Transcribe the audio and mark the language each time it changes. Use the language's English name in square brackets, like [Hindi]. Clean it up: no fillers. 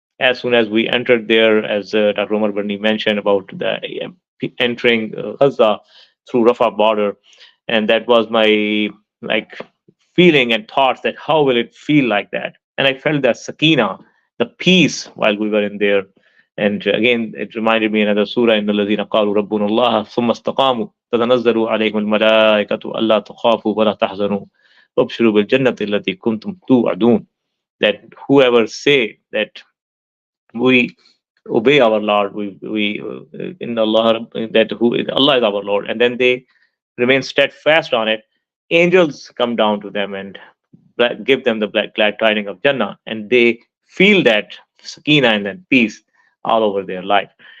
[English] As soon as we entered there, as Dr. Omar Barney mentioned about the entering Gaza through Rafah border, and that was my feeling and thoughts that how will it feel like that? And I felt that sakina, the peace while we were in there. And again, it reminded me another surah in the [Arabic] الذين قالوا ربنا الله ثم استقاموا تتنزل عليهم الملائكة ألا تخافوا ولا تحزنوا وابشروا بالجنة التي كنتم توعدون. [English] That whoever say that we obey our Lord, we in Allah, that Allah is our Lord, and then they remain steadfast on it, angels come down to them and give them the glad tidings of Jannah, and they feel that sakina and that peace all over their life.